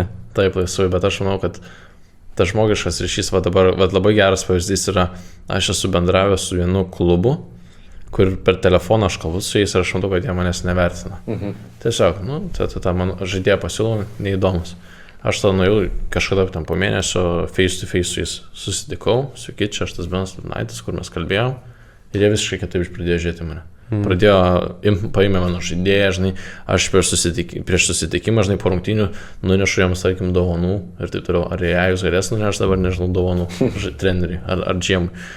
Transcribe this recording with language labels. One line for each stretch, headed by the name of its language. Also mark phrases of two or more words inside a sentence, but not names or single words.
Lithuanian: Taip, laisvai, bet aš manau, kad tas žmogiškas ryšys, va dabar labai geras pavyzdys yra, aš esu bendravęs su vienu klubu, kur per telefoną aš kalbu su jais ir aš matau, kad jie manęs nevertina. Tiesiog, nu, ta mano žaidėja pasiūlo neįdomus. Aš tada nuėjau kažkada tam po mėnesio
English: face to face
Lithuanian: su jais susitikau, su Kičia, aš tas Benas Lubnaitis, kur mes kalbėjom, ir jie visiškai kitaip pradėjo žiūrėti mane. Paėmė mano žaidėją, žinai, aš prieš susitikimą, žinai, po rungtynių nunešu jiems, tarkim, dovanų ir taip toliau. Ar jūs galės nunešti dabar, nežinau, dovanų treneriui ar džiemui.